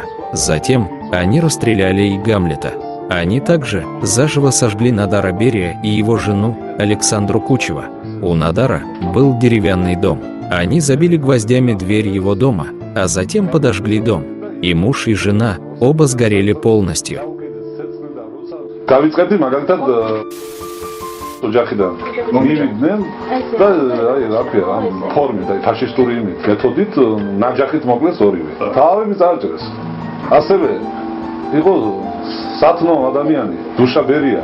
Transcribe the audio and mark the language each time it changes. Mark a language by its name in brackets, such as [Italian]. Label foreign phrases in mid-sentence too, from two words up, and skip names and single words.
[Russian] Затем они расстреляли и Гамлета. Они также заживо сожгли Надара Берия и его жену Александру Кучева. У Надара был деревянный дом. Они забили гвоздями дверь его дома, а затем подожгли дом. И муж, и жена оба сгорели полностью. [Georgian] ოჯახიდან მივიდნენ და აი რა ქვია ამ ფორმით აი ფაშისტური მეთოდით ნაჯახით მოკლეს ორივე. თავები წააჭრეს. ასევე იყო სათნო ადამიანი, დუშა ბერია.